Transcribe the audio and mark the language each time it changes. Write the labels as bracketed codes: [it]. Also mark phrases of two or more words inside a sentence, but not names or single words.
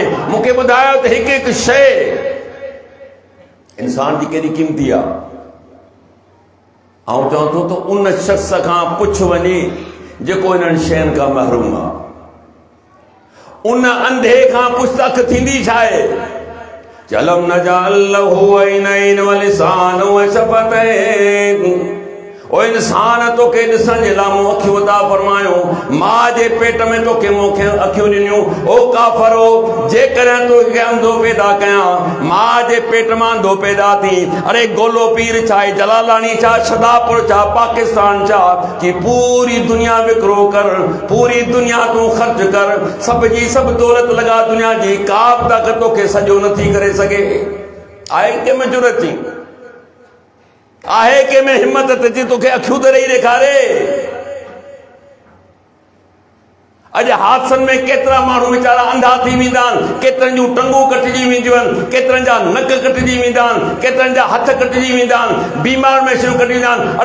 [sd] मूंखे ॿुधायो त हिकु हिकु शइ इंसान जी केॾी क़ीमती आहे। ऐं चवां थो त उन शख़्स खां पुछ वञे जेको इन्हनि शयुनि खां महरूम आहे। उन अंधे खां पुछ त अखि थींदी छा आहे? [ar] ألم نجعل له عينين و لسانا و شفتين. [sd] ओ इंसान तोखे ॾिसण जे लाइ मूं अखियूं अता फरमायो, माउ जे पेट में तोखे मूंखे अखियूं ॾिनियूं। ओ काफ़रो, जेकॾहिं तोखे अंधो पैदा कयां, माउ जे पेट मां अंधो पैदा थी, अरे गोलो पीर छा, जलालानी छा, शदापुर छा, पाकिस्तान छा, कि पूरी दुनिया विकिरो कर, पूरी दुनिया तूं ख़र्च कर, सब जी सब दौलत लॻा दुनिया जी, का बि ताक़त तोखे सॼो नथी करे सघे। आहे कंहिंमें जुरत थी, आहे कंहिंमें हिम्मत अचे तोखे अखियूं त ॾेई ॾेखारे। अॼु हादसनि में केतिरा माण्हू वीचारा अंधा थी वेंदा आहिनि, केतिरनि जूं टंगूं कटिजी वेंदियूं आहिनि, केतिरनि जा नक कटिजी वेंदा आहिनि, केतिरनि जा हथ कटिजी वेंदा आहिनि, बीमार में शुरू कटिजी वेंदा आहिनि।